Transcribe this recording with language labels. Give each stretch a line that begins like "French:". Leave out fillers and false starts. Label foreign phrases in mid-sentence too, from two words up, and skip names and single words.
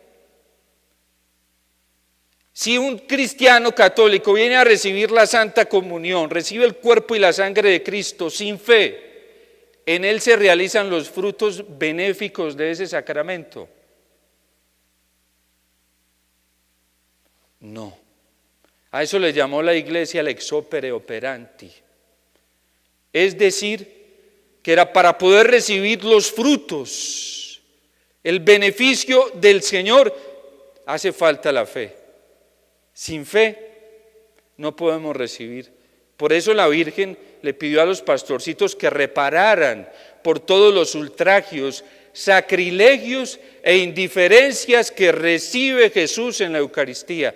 Spanish: Si un cristiano católico viene a recibir la Santa Comunión, recibe el cuerpo y la sangre de Cristo sin fe, en él se realizan los frutos benéficos de ese sacramento. No. A eso le llamó la Iglesia el
Latin: ex opere operanti.
Spanish: Es decir, que era para poder recibir los frutos, el beneficio del Señor, hace falta la fe. Sin fe no podemos recibir. Por eso la Virgen le pidió a los pastorcitos que repararan por todos los ultrajes, sacrilegios e indiferencias que recibe Jesús en la Eucaristía.